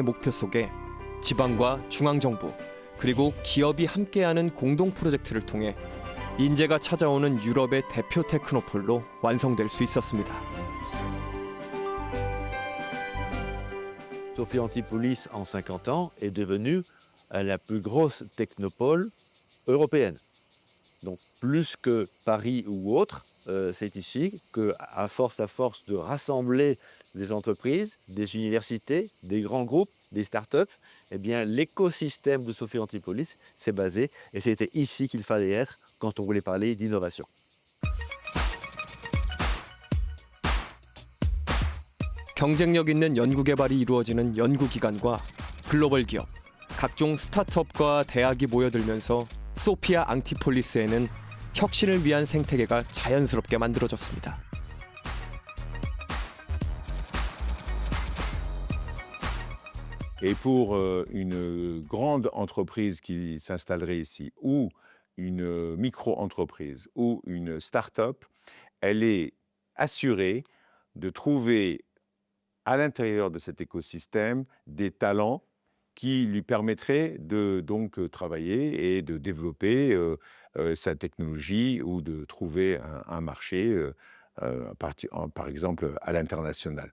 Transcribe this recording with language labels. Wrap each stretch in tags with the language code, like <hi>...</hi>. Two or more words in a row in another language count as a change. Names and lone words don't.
<ko>목표 속에 지방과 중앙정부 그리고 기업이 함께하는 공동 프로젝트를 통해 인재가 찾아오는 유럽의 대표 테크노폴로 완성될 수 있었습니다.</ko> <fr>Sophia Antipolis, en 50 ans, est devenue la plus grosse technopole européenne. Donc plus que Paris ou autre, c'est ici qu'à force de rassembler des entreprises, des universités, des grands groupes, des startups, eh bien l'écosystème de Sophia Antipolis s'est basé et c'était ici qu'il fallait être quand on voulait parler d'innovation.</fr> <ko>경쟁력 있는 연구 개발이 이루어지는 연구기관과 글로벌 기업, 각종 스타트업과 대학이 모여들면서 소피아 앙티폴리스에는 혁신을 위한 생태계가 자연스럽게 만들어졌습니다.</ko> <fr>Et pour une grande entreprise qui s'installerait ici, ou une micro-entreprise, ou une start-up, elle est assurer de trouver à l'intérieur de cet écosystème des talents qui lui permettraient de donc travailler et de développer sa technologie ou de trouver un marché, par exemple à l'international.</fr>